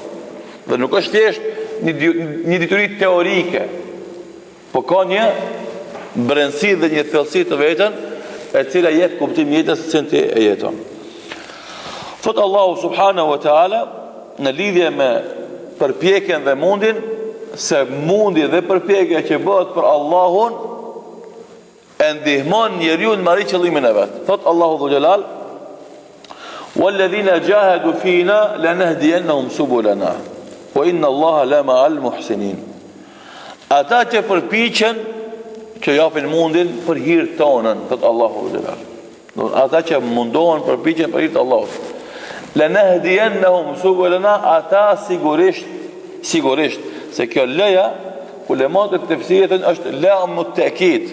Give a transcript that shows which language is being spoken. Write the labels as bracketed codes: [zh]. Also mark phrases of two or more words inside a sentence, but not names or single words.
[sq] Dhe nuk është thjesht një dituri teorike, po ka një brendësi dhe një thellësi të vetën e cila jep kuptim jetës së ti e jeton. Thot Allahu [ar] سبحانه وتعالى [sq] në lidhje me përpjekjen dhe mundin, se mundi dhe përpjekja që bëhet për Allahun e ndihmon njeriu në marrë qëllimin e vet. Thot Allahu [ar] ذو الجلال: "والذين جاهدوا فينا لنهدينهم سبلنا وإن الله لمع المحسنين." [sq] Ata që përpiqen, që japin mundin për hir tonën, thot Allahu [ar] ذو الجلال. [sq] Ata që mundohen, përpiqen për hir të Allahut. [ar] لنهدينهم سبلنا, [sq] ata sigurisht, se kjo leja ulemat e tefsirit është [ar] لام التأكيد.